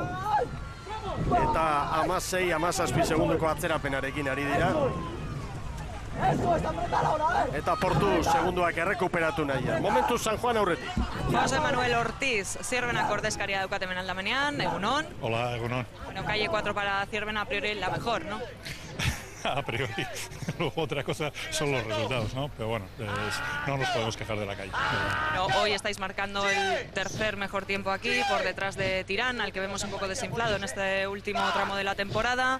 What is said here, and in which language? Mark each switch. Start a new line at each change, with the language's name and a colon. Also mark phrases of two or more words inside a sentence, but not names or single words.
Basque: Eta 16-17 segunduko atzerapenarekin ari dira. Eta Portu segunduak errekuperatu nahian. Momentu San Juan aurretik. Jose Manuel Ortiz, Zierbenak ordezkaria daukat hemen aldamenean, egunon. Hola, egunon.
Spanish: Bueno, calle 4 para Zierbena a priori la mejor, ¿no? a priori. Luego otra cosa son los resultados, ¿no? Pero bueno, no nos podemos quejar de la calle. No, hoy estáis marcando el tercer mejor tiempo aquí, por detrás de Tirán, al que vemos un poco desinflado en este último tramo de la temporada.